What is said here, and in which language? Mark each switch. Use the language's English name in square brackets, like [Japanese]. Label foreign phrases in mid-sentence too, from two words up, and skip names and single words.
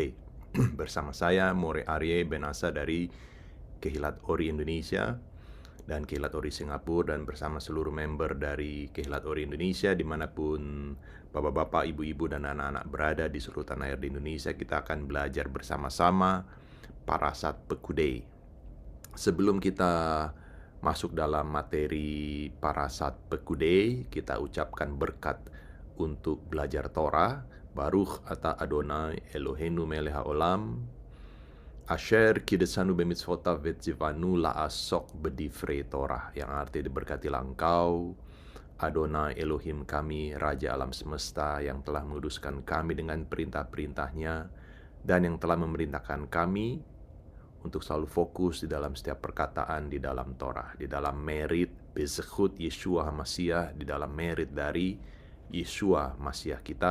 [Indonesian] Bersama saya More Arye Benasa dari Kehilat Ori Indonesia dan Kehilat Ori Singapura, dan bersama seluruh member dari Kehilat Ori Indonesia dimanapun bapak-bapak, ibu-ibu, dan anak-anak berada di seluruh tanah air di Indonesia. Kita akan belajar bersama-sama Parasat Pekude. Sebelum kita masuk dalam materi Parasat Pekude, kita ucapkan berkat untuk belajar Torah. [Hebrew] ברוך אתה אדוני אלוהינו מלך העולם, אשר קדשנו במצוותיו וצוונו לעסוק בדברי תורה, [Indonesian] yang arti diberkatilah engkau, Adonai Elohim kami, Raja alam semesta, yang telah menguduskan kami dengan perintah-perintahnya dan yang telah memerintahkan kami untuk selalu fokus di dalam setiap perkataan di dalam Torah, di dalam merit [Hebrew] בזכות ישוע המשיח, [Indonesian] di dalam merit dari [Hebrew] ישוע משיח [Indonesian] kita.